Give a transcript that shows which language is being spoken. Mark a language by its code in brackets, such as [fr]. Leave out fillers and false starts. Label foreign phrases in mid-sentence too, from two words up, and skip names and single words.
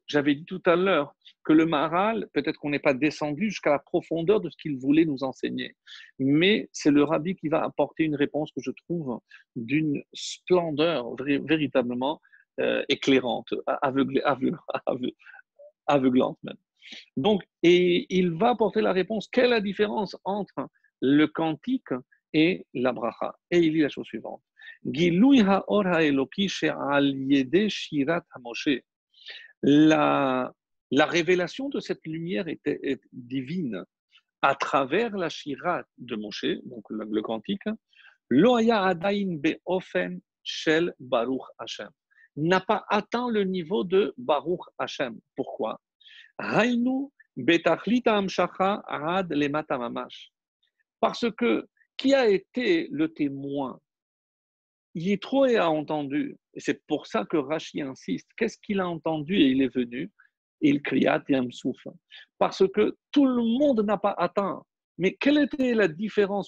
[fr] J'avais dit tout à l'heure que le Maharal, peut-être qu'on n'est pas descendu jusqu'à la profondeur de ce qu'il voulait nous enseigner, mais c'est le Rabbi qui va apporter une réponse que je trouve d'une splendeur véritablement éclairante, aveuglante même. Donc, et il va apporter la réponse. Quelle est la différence entre le cantique et la bracha? Et il dit la chose suivante. [he] גילוי האור האלוקי שעל ידי שירת משה. [fr] La révélation de cette lumière est divine à travers la shirat de Moshe, donc le cantique. [he] לא היה עדיין באופן של ברוך השם. [fr] N'a pas atteint le niveau de Baruch Hashem. Pourquoi? [he] ראינו בתכלית המשכה עד למטה ממש. [fr] Parce que qui a été le témoin? Yitro a entendu, et c'est pour ça que Rashi insiste. Qu'est-ce qu'il a entendu et il est venu? Il cria Tiamsouf. Parce que tout le monde n'a pas atteint. Mais quelle était la différence?